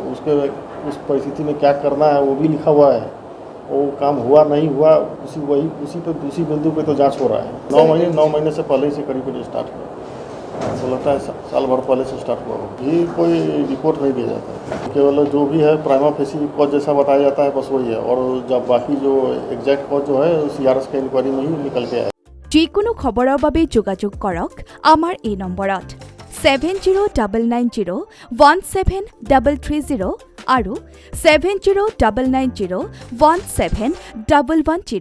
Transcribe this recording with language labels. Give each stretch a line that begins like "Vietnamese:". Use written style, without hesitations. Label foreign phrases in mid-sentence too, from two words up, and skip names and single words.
Hindi: उसके उस परिस्थिति में क्या करना है वो भी लिखा हुआ है, वो काम हुआ नहीं हुआ उसी बिंदु पे तो जांच हो रहा है। 9 महीने से पहले ही से करीब स्टार्ट हुआ, तो लगता है साल भर पहले से स्टार्ट हुआ। ये कोई रिपोर्ट नहीं दिया जाता है, केवल जो भी है
English: prima facie cause
Hindi: जैसा बताया जाता है, बस वही है। और जब बाकी जो
English: exact cause
Hindi: जो है सीआरएस के इंक्वायरी में ही निकल के आए।
Assamese: যিকোনো খবৰৰ বাবে যোগাযোগ কৰক আমাৰ এই নম্বৰত 7099017330 আৰু 7099017110।